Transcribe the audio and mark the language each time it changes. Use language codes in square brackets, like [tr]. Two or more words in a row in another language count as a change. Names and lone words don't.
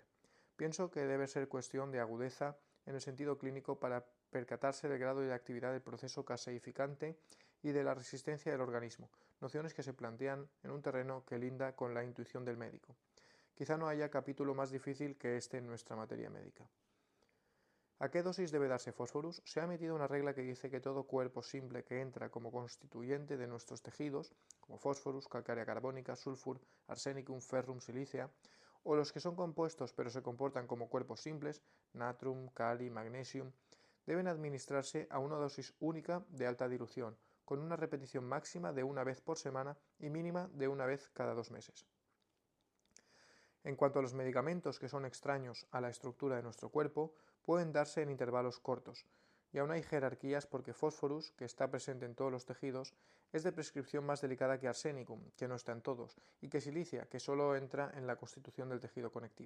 [es] Pienso que debe ser cuestión de agudeza en el sentido clínico para percatarse del grado de actividad del proceso caseificante y de la resistencia del organismo, nociones que se plantean en un terreno que linda con la intuición del médico. Quizá no haya capítulo más difícil que este en nuestra materia médica. ¿A qué dosis debe darse fósforus? Se ha emitido una regla que dice que todo cuerpo simple que entra como constituyente de nuestros tejidos, como fósforus, calcárea carbónica, sulfur, arsenicum, ferrum, silicia, o los que son compuestos pero se comportan como cuerpos simples, natrium, cali, magnesium, deben administrarse a una dosis única de alta dilución, con una repetición máxima de una vez por semana y mínima de una vez cada 2 meses. En cuanto a los medicamentos que son extraños a la estructura de nuestro cuerpo, pueden darse en intervalos cortos, y aún hay jerarquías porque fósforus, que está presente en todos los tejidos, es de prescripción más delicada que arsénicum, que no está en todos, y que silicia, que solo entra en la constitución del tejido conectivo.